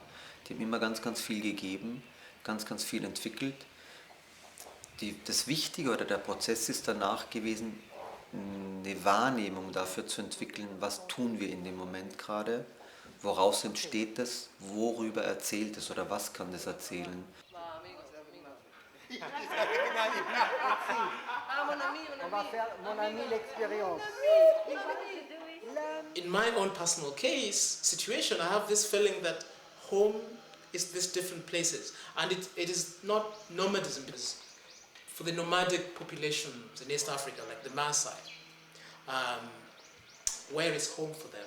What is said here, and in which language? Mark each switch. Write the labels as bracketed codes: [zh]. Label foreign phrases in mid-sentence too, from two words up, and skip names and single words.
[de] Die haben immer ganz, ganz viel gegeben, ganz, ganz viel entwickelt. Das Wichtige oder der Prozess ist danach gewesen, eine Wahrnehmung dafür zu entwickeln, was tun wir in dem Moment gerade, woraus entsteht es, worüber erzählt es oder was kann das erzählen. [fr] On va faire mon ami l'expérience. [en] In my own personal case, situation, I have this feeling that home is these different places. And it is not nomadism. Because for the nomadic populations in East Africa, like the Maasai, where is home for them?